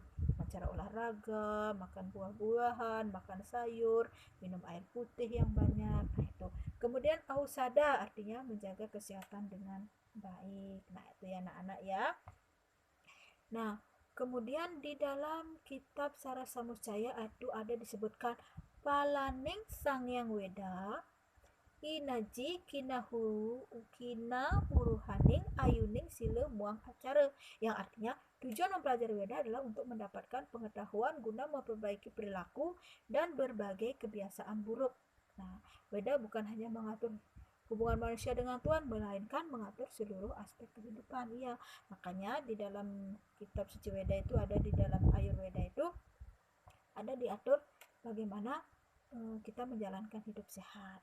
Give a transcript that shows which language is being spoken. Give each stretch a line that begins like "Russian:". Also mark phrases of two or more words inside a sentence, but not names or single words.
Indonesian: Cara olahraga, makan buah-buahan, makan sayur, minum air putih yang banyak. Nah, itu. Kemudian ausada artinya menjaga kesehatan dengan baik.
Kawi: Nah, itu ya anak-anak ya. Nah, kemudian di dalam kitab Sarasamuscaya itu ada disebutkan Palaning Sangyang Weda Inaji kina huruhaning ayuning sila muang acara,
Indonesian: yang artinya tujuan mempelajari Weda adalah untuk mendapatkan pengetahuan guna memperbaiki perilaku dan berbagai kebiasaan buruk. Nah, Weda bukan hanya mengatur hubungan manusia dengan Tuhan, melainkan mengatur seluruh aspek kehidupan. Iya, makanya di dalam kitab suci Weda itu ada, di dalam Ayurveda itu ada diatur bagaimana kita menjalankan hidup sehat.